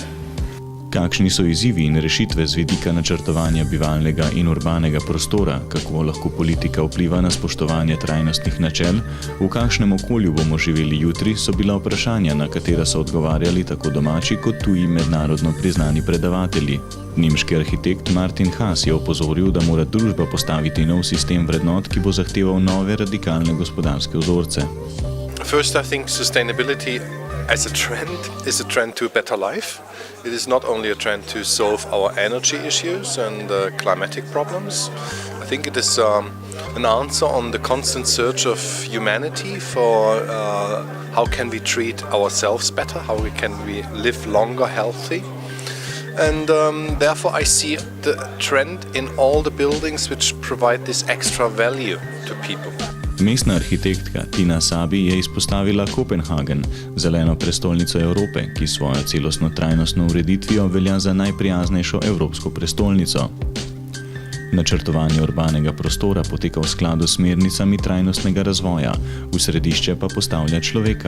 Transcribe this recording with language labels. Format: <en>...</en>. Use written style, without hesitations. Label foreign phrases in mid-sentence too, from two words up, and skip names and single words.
<sl>Kakšni so izzivi in rešitve z vidika načrtovanja bivalnega in urbanega prostora, kako lahko politika vpliva na spoštovanje trajnostnih načel, v kakšnem okolju bomo živeli jutri, so bila vprašanja, na katera so odgovarjali tako domači kot tuji mednarodno priznani predavatelji. Nemški arhitekt Martin Haas je opozoril, da mora družba postaviti nov sistem vrednot, ki bo zahteval nove radikalne gospodarske vzorce.</sl> <en>First, I think sustainability as a trend is a trend to a better life. It is not only a trend to solve our energy issues and climatic problems. I think it is an answer on the constant search of humanity for how can we treat ourselves better, how can we live longer healthy. And therefore I see the trend in all the buildings which provide this extra value to people.</en> <sl>Mestna arhitektka Tina Sabi je izpostavila Kopenhagen, zeleno prestolnico Evrope, ki svojo celostno trajnostno ureditvijo velja za najprijaznejšo evropsko prestolnico. Načrtovanje urbanega prostora poteka v skladu s smernicami trajnostnega razvoja, v središče pa postavlja človeka.</sl>